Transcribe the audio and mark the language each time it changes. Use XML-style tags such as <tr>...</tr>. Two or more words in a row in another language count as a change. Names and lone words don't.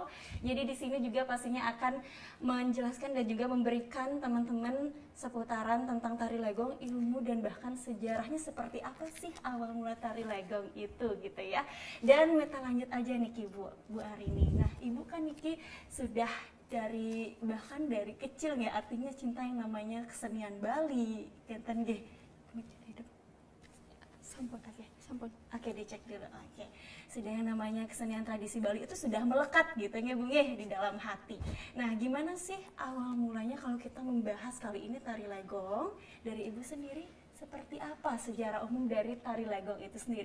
<id>Jadi di sini juga pastinya akan menjelaskan dan juga memberikan teman-teman seputaran tentang tari legong, ilmu dan bahkan sejarahnya seperti apa sih awal mula tari legong itu gitu ya. Dan kita lanjut aja nih Bu Arini. Nah, Ibu kan Niki sudah bahkan dari kecil ya, artinya cinta yang namanya kesenian Bali</id> <ban>kenten nggih. Sampun, sampun.</ban> <id>Oke, dicek dulu. Oke. Sudah yang namanya kesenian tradisi Bali itu sudah melekat gitu ya Bu nggih di dalam hati. Nah, gimana sih awal mulanya kalau kita membahas kali ini tari legong dari Ibu sendiri? Seperti apa sejarah umum dari tari legong itu sendiri?</id>